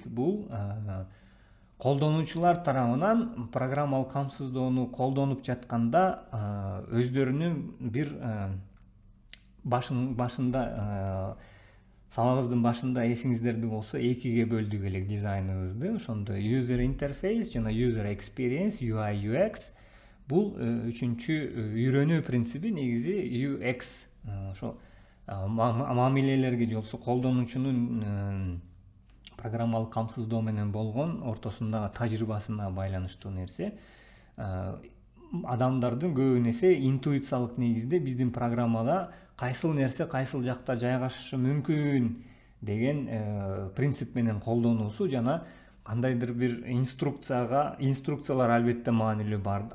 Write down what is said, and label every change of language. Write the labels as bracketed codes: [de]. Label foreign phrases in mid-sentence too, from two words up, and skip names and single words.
[ky] Бул колдонуучулар тарабынан программалык камсыздоону колдонуп жатканда өздөрүнүн бир башында сабагыбыздын башында эсиңиздерде болсо экиге бөлдүк элек дизайныбызды. Ошондо [en] user interface [ky] жана [en] user experience, [ky] UI UX. Бул үчүнчү үйрөнүү принциби негизи UX. Ошо мамилелерге же болбосо колдонуучунун программалык камсыздоо менен болгон ортосундагы тажрыйбасына байланыштуу нерсе. Адамдардын көбүн эсе интуициялык негизде биздин программада кайсыл нерсе кайсыл жакта жайгашышы мүмкүн деген принцип менен колдонуусу жана кандайдыр бир инструкциялар албетте маанилүү бар.